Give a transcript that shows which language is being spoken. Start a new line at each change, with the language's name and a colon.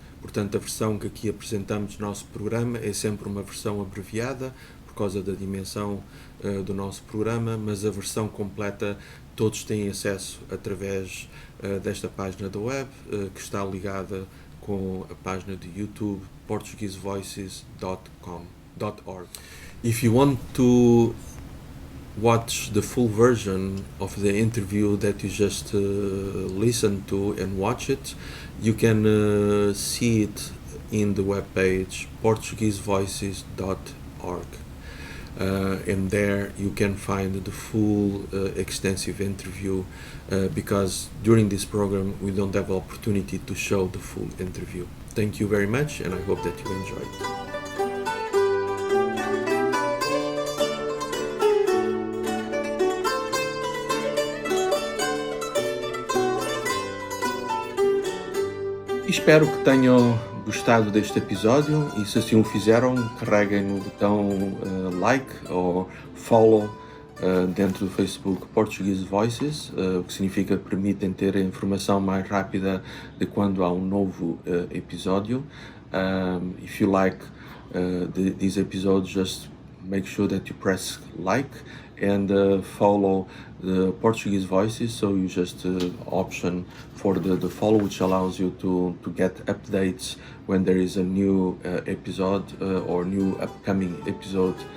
Portuguese: Portanto, a versão que aqui apresentamos do nosso programa é sempre uma versão abreviada, por causa da dimensão do nosso programa, mas a versão completa todos têm acesso através desta página da web, que está ligada com a página do YouTube portuguesevoices.org.
English: If you want to watch the full version of the interview that you just listened to and watch it, you can see it in the webpage portuguesevoices.org. And there you can find the full extensive interview because during this program we don't have opportunity to show the full interview. Thank you very much and I hope that you enjoyed it.
Portuguese: Espero que tenham gostado deste episódio e se assim o fizeram, carreguem no botão like ou follow dentro do Facebook Portuguese Voices, o que significa que permitem ter a informação mais rápida de quando há um novo episódio.
English: If you like these episodes, just make sure that you press like and follow the Portuguese Voices, so you just option for the follow, which allows you to get updates when there is a new episode or new upcoming episode.